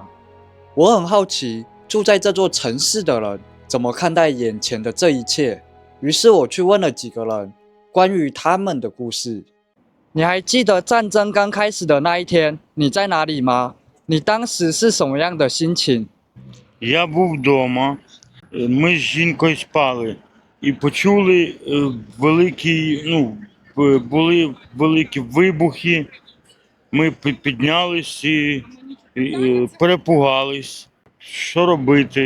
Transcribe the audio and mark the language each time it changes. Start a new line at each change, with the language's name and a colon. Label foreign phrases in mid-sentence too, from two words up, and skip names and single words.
Chinese: 我很好奇，住在这座城市的人怎么看待眼前的这一切，于是我去问了几个人关于他们的故事。你还记得战争刚开始的那一天，你在哪里吗？你当时是什么样的心情？
Ukrainian: Я був вдома, ми з жінкою спали і почули були великі вибухи. Ми піднялись і перепугались, що робити.